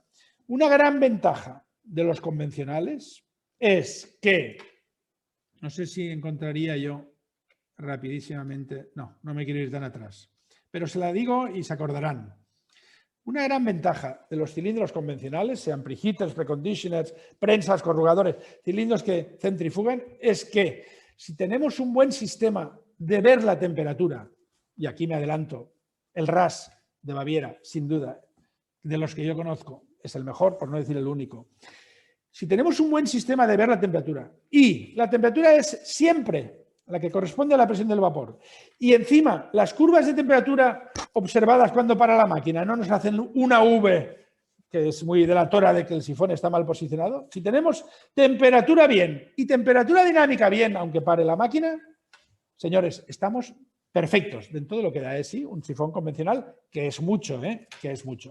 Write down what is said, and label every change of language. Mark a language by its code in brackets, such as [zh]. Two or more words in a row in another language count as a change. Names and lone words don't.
[es] Una gran ventaja de los convencionales es que, no sé si encontraría yo rapidísimamente, no me quiero ir tan atrás, pero se la digo y se acordarán. Una gran ventaja de los cilindros convencionales, sean [en] preheaters, preconditioners, [es] prensas, corrugadores, cilindros que centrifugan, es que si tenemos un buen sistema de ver la temperatura, y aquí me adelanto, el RAS de Baviera, sin duda, de los que yo conozco, es el mejor, por no decir el único. Si tenemos un buen sistema de ver la temperatura, y la temperatura es siempre la que corresponde a la presión del vapor, y encima las curvas de temperatura observadas cuando para la máquina no nos hacen una V, que es muy delatora de que el sifón está mal posicionado, si tenemos temperatura bien y temperatura dinámica bien, aunque pare la máquina, señores, estamos perfectos dentro de lo que da sí un sifón convencional, que es mucho, que es mucho.